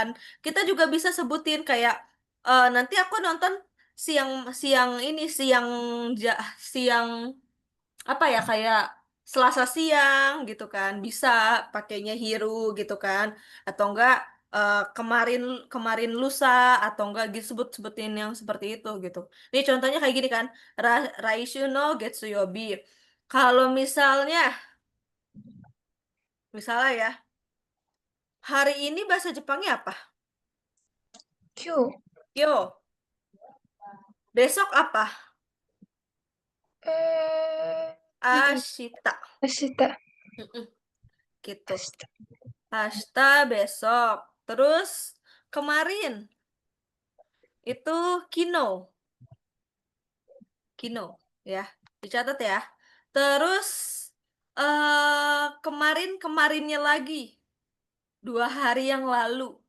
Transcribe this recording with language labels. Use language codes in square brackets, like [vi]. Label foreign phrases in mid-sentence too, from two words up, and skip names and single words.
[id] Kita juga bisa sebutin kayak nanti aku nonton siang siang ini siang apa ya kayak Selasa siang gitu kan. Bisa pakainya Hiru gitu kan. Atau enggak kemarin kemarin lusa atau enggak gitu sebutin yang seperti itu gitu. Ini contohnya kayak gini kan. [ja] Raishu no Getsuyobi. [id] Kalau misalnya ya, hari ini bahasa Jepangnya apa? [ja] 今日、 [id] Yo, besok apa? [ja] 何 Ashita. 明日、明 [id] Mm-mm, gitu. [ja] 日。 [id] Ashita besok. Terus kemarin itu kino, kino ya. Dicatat ya. Terus kemarin kemarinnya lagi 2 hari yang lalu.